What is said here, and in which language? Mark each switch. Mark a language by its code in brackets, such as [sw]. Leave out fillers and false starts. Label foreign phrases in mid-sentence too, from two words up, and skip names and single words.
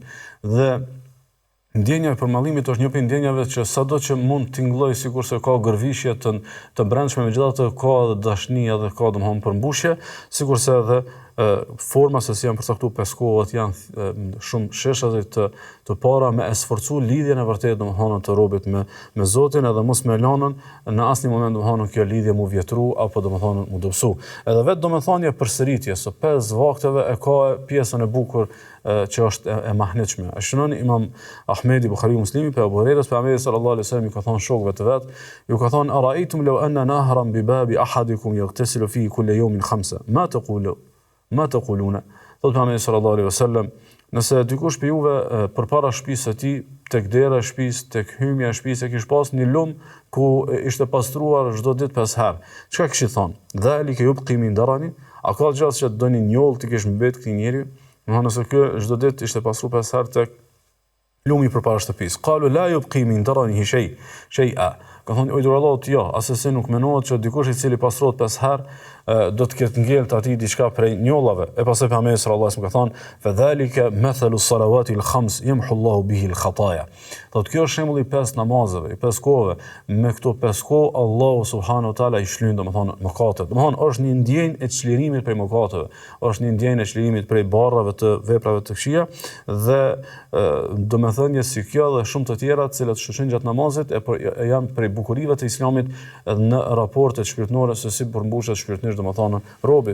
[sq] Dhe ndjenja e përmallimit është një prej ndjenjave që sado që mund tingëlloj sikurse ka gërvishje të brendshme, megjithatë ka edhe dashni edhe ka domthonjë përmbushje, sikurse edhe forma se si janë përcaktuar peskohet janë shumë shesha të para me esforcu lidhjen e vërtetë domethënë të robit me Zotin edhe mos me lanën në asnjë moment domethënë kjo lidhje mu vjetru apo domethënë mu dobësu. Edhe vetë domethënia përsëritje së 5 vakteve e ka pjesën e bukur që është e mahnitshme. E shënon Imam Ahmedi Buhariu Muslimi pe Abu Hurajra pejgamberi [ar] صلى الله عليه وسلم [sq] i ka thënë shokëve të vet, ju ka thënë [ar] أرأيتم لو أن نهرا بباب أحدكم يغتسل فيه كل يوم 5 ما تقولون. [sq] Thot pejgamberi [ar] صلى الله عليه وسلم, [sq] nëse dikush për juve përpara shtëpisë së tij, tek dera e shtëpisë, tek hymja e shtëpisë kish pas një lum ku ishte pastruar çdo ditë 5 herë. Çka kish i thonë? [ar] ذلك يبقي من درنه, [sq] a ka gjallë që doni njoll ti kish mbet këtij njeriu? Nëse kjo çdo ditë ishte pastruar 5 herë tek lumi përpara shtëpisë. [ar] قالوا لا يبقي من درنه شيئا. [sq] Ka thonë oj Allahu jo, asesi nuk menohet që dikush i cili pastrohet 5 herë do të ketë ngelt atij diçka prej njollave. E pastaj pejgamberi [ar] صلى الله عليه وسلم [sq] ka thonë [ar] فذلك مثل الصلوات الخمس يمحو الله به الخطايا. [sq] Thotë kjo është shembulli i 5 namazeve, i 5 kohëve. Me këto 5 kohë Allahu [ar] سبحانه وتعالى [sq] i shlyen domethënë mëkatet. Domethënë është një ndjenjë e çlirimit prej mëkateve, është një ndjenjë e çlirimit prej barrave të veprave të këqija dhe domethënie si kjo dhe shumë të tjera të cilat shoqërin gjatë namazit janë prej bukurive të Islamit në raportet shpirtërore se si përmbushet shpirtërisht domethënë robi.